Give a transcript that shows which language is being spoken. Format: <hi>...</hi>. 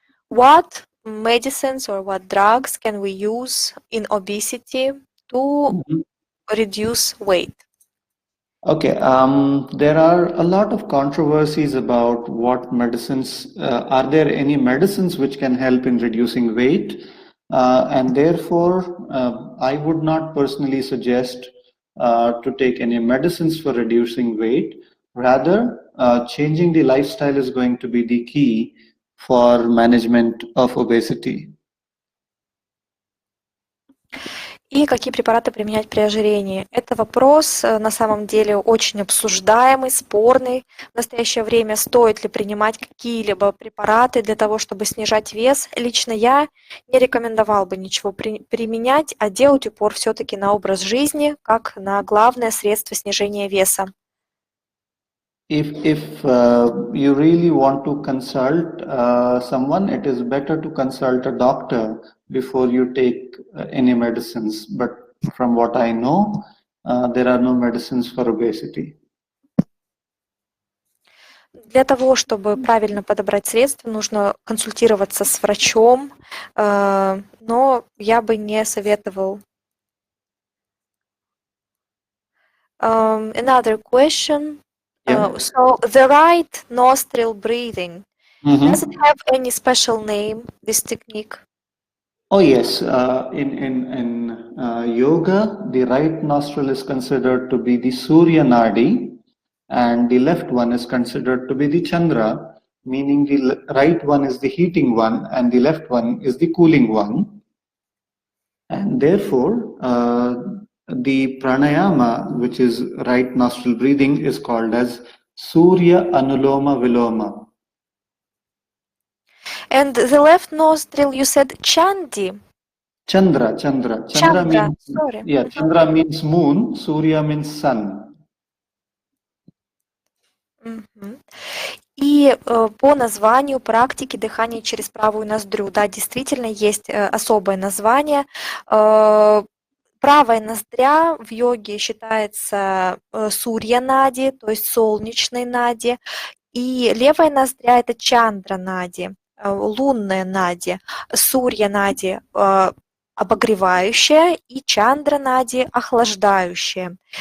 <en>What medicines or what drugs can we use in obesity to reduce weight? Okay, there are a lot of controversies about what medicines, are there any medicines which can help in reducing weight? And therefore, I would not personally suggest to take any medicines for reducing weight. Rather, changing the lifestyle is going to be the key for management of obesity.</en> <ru>И какие препараты применять при ожирении? Это вопрос на самом деле очень обсуждаемый, спорный в настоящее время. Стоит ли принимать какие-либо препараты для того, чтобы снижать вес? Лично я не рекомендовал бы ничего применять, а делать упор все-таки на образ жизни, как на главное средство снижения веса.</ru> <en>If you really want to consult someone, it is better to consult a doctor before you take any medicines. But from what I know, there are no medicines for obesity.</en> <ru>Для того, чтобы правильно подобрать средства, нужно консультироваться с врачом, но я бы не советовал.</ru> <en>Another question. Yeah. So the right nostril breathing, does it have any special name, this technique? Oh yes, in yoga, the right nostril is considered to be the Surya Nadi, and the left one is considered to be the Chandra, meaning the right one is the heating one and the left one is the cooling one. And therefore, the pranayama, which is right nostril breathing, is called as Surya Anuloma Viloma. And the left nostril, you said Chandi. Chandra means, sorry. yeah, Chandra means moon, Surya means sun.</en> <ru>И по названию практики дыхания через правую ноздрю, да, действительно есть особое название. Правая ноздря в йоге считается сурья нади, то есть солнечной нади, и левая ноздря это чандра нади, лунная нади, сурья нади обогревающая и чандра нади охлаждающая.</ru>